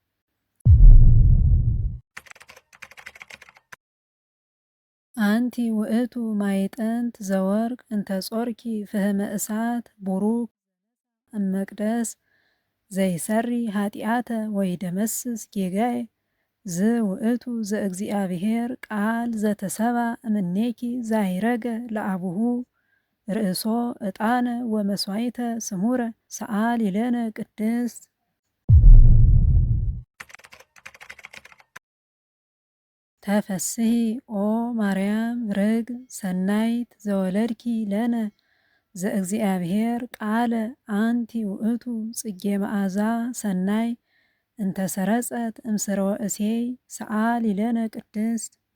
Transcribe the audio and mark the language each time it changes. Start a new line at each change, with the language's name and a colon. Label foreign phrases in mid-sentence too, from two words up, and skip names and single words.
Geez: አንቲ ውእቱ ማይጠንት ዘወርቅ እንተ ጾርኪ ፍህመ እሳት ቡሩክ እመቅደስ ዘይሰሪ ኃጢአተ ወይደመስስ ጌጋይ ዝ ውእቱ ዘእግዚአብሔር ቃል ዘተሰብአ እምኔኪ ዛይረገ ለአቡሁ ርእሶ ዕጣነ ወመስዋይተ ስሙረ ሰአሊ ለነ ቅድስት። ተፈስሒ ኦ ማርያም ርግብ ሰናይት ዘወለድኪ ለነ ዘእግዚአብሔር ቃለ አንቲ ውእቱ ጽጌ መዓዛ ሰናይ እንተሰረጸት እምስርወ እሴይ ሰአሊ ለነ ቅድስት።